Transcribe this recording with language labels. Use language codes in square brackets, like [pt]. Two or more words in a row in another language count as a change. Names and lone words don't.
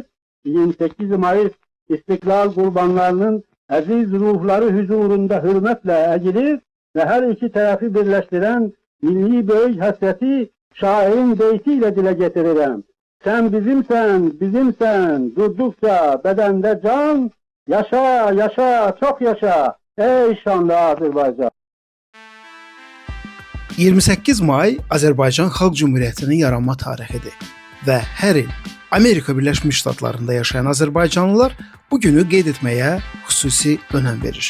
[tr] 28 Mayıs İstiklal kurbanlarının aziz ruhları huzurunda hürmetle eğilir ve her iki tarafı birleştiren milli büyük hasreti şairin beytiyle dile getiririm. Sen bizimsen, bizimsen, durdukça bedende can, yaşa, yaşa, çok yaşa, ey şanlı Azərbaycan. [az] 28 may Azərbaycan Xalq Cümhuriyyətinin yaranma tarixidir və hər il Amerika Birləşmiş Ştatlarında yaşayan azərbaycanlılar bu günü qeyd etməyə xüsusi önəm verir.